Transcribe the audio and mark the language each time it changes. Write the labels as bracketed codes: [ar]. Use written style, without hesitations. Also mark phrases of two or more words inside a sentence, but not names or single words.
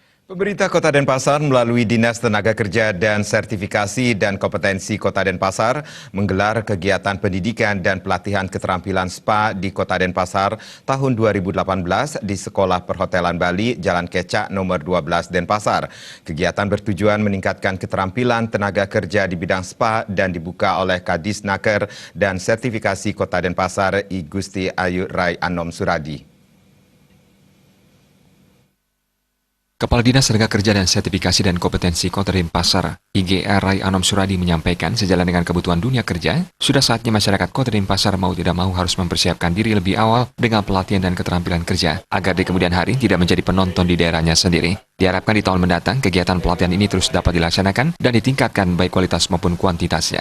[id] Pemerintah Kota Denpasar melalui Dinas Tenaga Kerja dan Sertifikasi dan Kompetensi Kota Denpasar menggelar kegiatan pendidikan dan pelatihan keterampilan SPA di Kota Denpasar tahun 2018 di Sekolah Perhotelan Bali, Jalan Kecak nomor 12 Denpasar. Kegiatan bertujuan meningkatkan keterampilan tenaga kerja di bidang SPA dan dibuka oleh Kadisnaker dan Sertifikasi Kota Denpasar I Gusti Ayu Rai Anom Suradi. Kepala Dinas Tenaga Kerja dan Sertifikasi dan Kompetensi Kota Denpasar, IGA Rai Anom Suradi menyampaikan sejalan dengan kebutuhan dunia kerja, sudah saatnya masyarakat Kota Denpasar mau tidak mau harus mempersiapkan diri lebih awal dengan pelatihan dan keterampilan kerja, agar di kemudian hari tidak menjadi penonton di daerahnya sendiri. Diharapkan di tahun mendatang, kegiatan pelatihan ini terus dapat dilaksanakan dan ditingkatkan baik kualitas maupun kuantitasnya.